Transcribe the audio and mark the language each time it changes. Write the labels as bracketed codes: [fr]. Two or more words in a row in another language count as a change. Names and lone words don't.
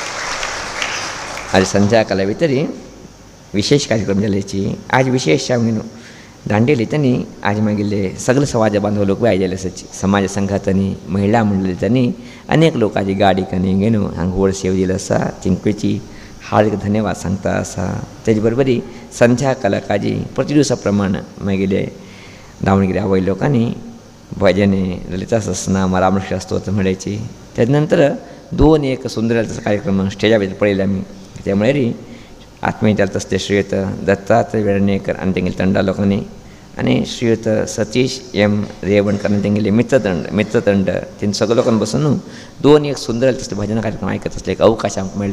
[kok] आज संध्याकाळा भितर विशेष कार्यक्रम जाल्याची आज विशेष आमी न्हू दांडेलींनी आज मागिल्ले सगळे समाज बांधव लोक आयिल्ले आसाची समाज संघातांनी महिला मंडळींनी अनेक लोक आज गाडी कनी घेवन हांगा व्हड सेव दिलो आसा तिंकवेची हार्दिक धन्यवाद सांगता असा. तेजे बरोबरी संध्याकाळकाजी प्रति दिवसा प्रमाण मागीर दावणगिरी आवय लोकांनी भजने ललिता सहस्रनाम रामकृष्ण स्तोत्र म्हणायची. त्यानंतर 2 सुंदर कार्यक्रम स्टेजावेर पळयले आमी. त्यामुळे री आत्मीयताल तसले श्रीयुत दत्तात्रय वेर्णेकर आनी तेंगेले तंडा लोकांनी आनी श्रीयुत सतीश एम रेवणकर आनी तेंगेले मित्रतंड तेंचे सगळे लोकांनी बसून 2 सुंदर तसले भजन कार्यक्रम आयकत असले एक अवकाश आमकां मेळ्ळे.